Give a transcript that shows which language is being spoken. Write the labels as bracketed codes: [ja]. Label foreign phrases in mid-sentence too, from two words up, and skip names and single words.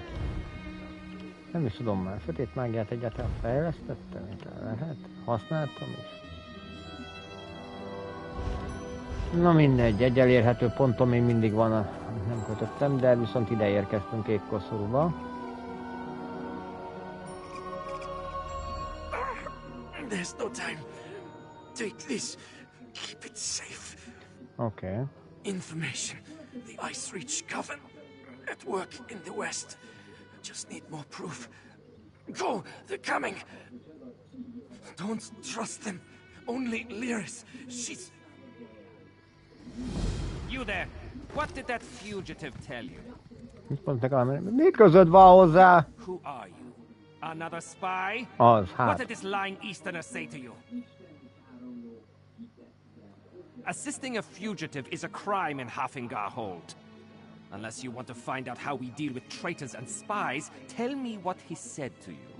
[hu] Nem is tudom már, sötét mágiát egyáltalán fejlesztettem, lehet? Használtam is. Na mindegy, egy elérhető ponton még mindig van, nem kötöttem, de viszont ide érkeztünk égkoszorúba. [en] There's no time. Take this. Keep it safe. Okay. Information. The Ice Reach Coven at work in the west. Just need more proof. Go! They're coming! Don't trust them. Only Lyris. She's... You there! What did that fugitive tell you? [hu] Mi közöd van hozzá? [en] Who are you? Another spy? [hu] Az, [en] What [hu] hát. [en] did this lying Easterner say to you? Assisting a fugitive is a crime in Hafingar Hold. Unless you want to find out how we deal with traitors and spies, tell me what he said to you.